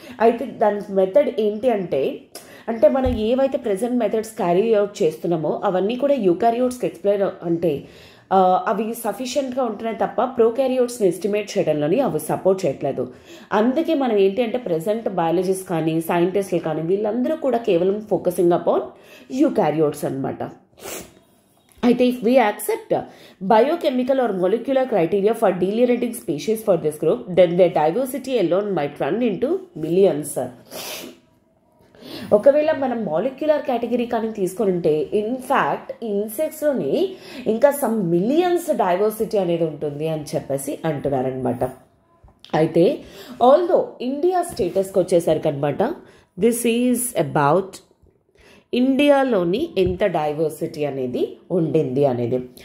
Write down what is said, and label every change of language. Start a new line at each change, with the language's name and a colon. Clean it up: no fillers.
Telugu: అయితే దాని మెథడ్ ఏంటి అంటే మనం ఏవైతే ప్రెజెంట్ మెథడ్స్ క్యారీ అవుట్ చేస్తున్నామో అవన్నీ కూడా యూకారియోట్స్కి ఎక్స్ప్లెయిన్ అంటే అవి సఫిషియెంట్గా ఉంటున్నాయి తప్ప ప్రోకారియోట్స్ని ఎస్టిమేట్ చేయడంలోని అవి సపోర్ట్ చేయట్లేదు. అందుకే మనం ఏంటి అంటే ప్రెజెంట్ బయాలజిస్ట్ కానీ సైంటిస్టులు కానీ వీళ్ళందరూ కూడా కేవలం ఫోకసింగ్ అపాన్ యూకారియోట్స్ అనమాట.
English: అయితే if we accept biochemical or molecular criteria for delineating species for this group, then their diversity alone might run into millions.
Telugu: ఒకవేళ మనం మాలిక్యులర్ కేటగిరీ కానీ తీసుకొని ఉంటే ఇన్ఫ్యాక్ట్ ఇన్సెక్ట్స్లోని ఇంకా సమ్ మిలియన్స్ డైవర్సిటీ అనేది ఉంటుంది అని చెప్పేసి అంటున్నారనమాట. అయితే ఆల్దో ఇండియా స్టేటస్కి వచ్చేసరికి అనమాట,
English: this is about
Telugu: ఇండియాలోని ఎంత డైవర్సిటీ అనేది ఉండింది అనేది.